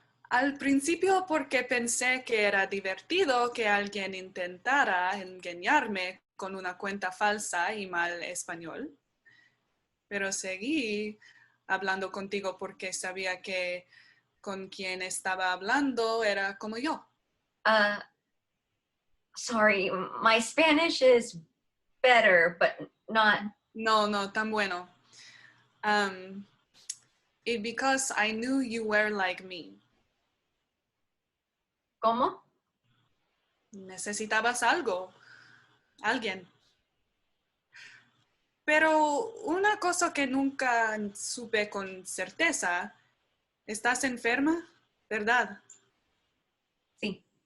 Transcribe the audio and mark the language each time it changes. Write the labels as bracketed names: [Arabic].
[Spanish] Al principio porque pensé que era divertido que alguien intentara engañarme con una cuenta falsa y mal español. Pero seguí hablando contigo porque sabía que con quien estaba hablando era como yo. [English] Sorry, my Spanish is better, but not... [Spanish] No tan bueno. [English] Because I knew you were like me. [Spanish] ¿Cómo? Necesitabas algo, alguien. Pero una cosa que nunca supe con certeza, ¿estás enferma? ¿Verdad? Sí.